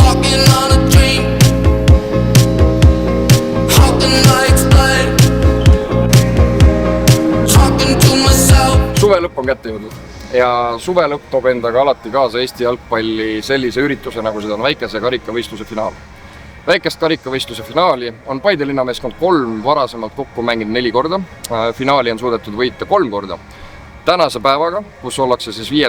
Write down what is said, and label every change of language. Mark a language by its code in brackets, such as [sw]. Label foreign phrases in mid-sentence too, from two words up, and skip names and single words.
[en] walking on a dream. How can I explain? Talking to myself. [et] Suve lõpp on kätte jõudnud ja suve lõpp toob endaga alati kaasa Eesti jalgpalli sellise ürituse, nagu seda on väikese karikavõistluse finaal. Väikest karikavõistluse finaali on Paide linnameeskond 3 varasemalt kokku mänginud 4 korda. Finaali on suudetud võita 3 korda. Tänase päevaga, kus ollakse siis 5.